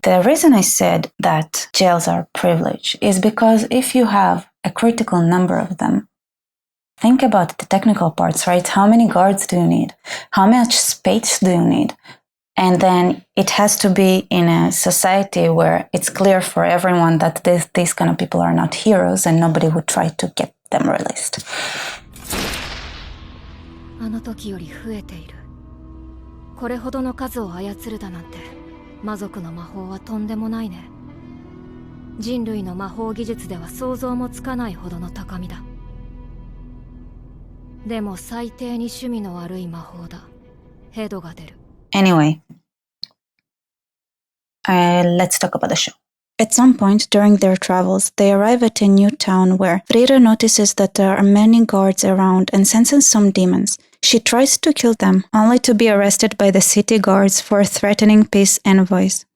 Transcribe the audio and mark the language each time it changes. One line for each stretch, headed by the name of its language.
English: The reason I said that jails are privileged is because if you have a critical number of them, think about the technical parts, right? How many guards do you need? How much space do you need? And then it has to be in a society where it's clear for everyone that these kind of people are not heroes and nobody would try to get them released.
Japanese: あの時より増えている。これほどの数を操るだなんて、魔族の魔法はとんでもないね。人類の魔法技術では想像もつかないほどの高みだ。でも最低に趣味の悪い魔法だ。ヘドが出る。
English: Anyway, let's talk about the show. At some point during their travels, they arrive at a new town where Frieren notices that there are many guards around and senses some demons. She tries to kill them, only to be arrested by the city guards for threatening peace envoys.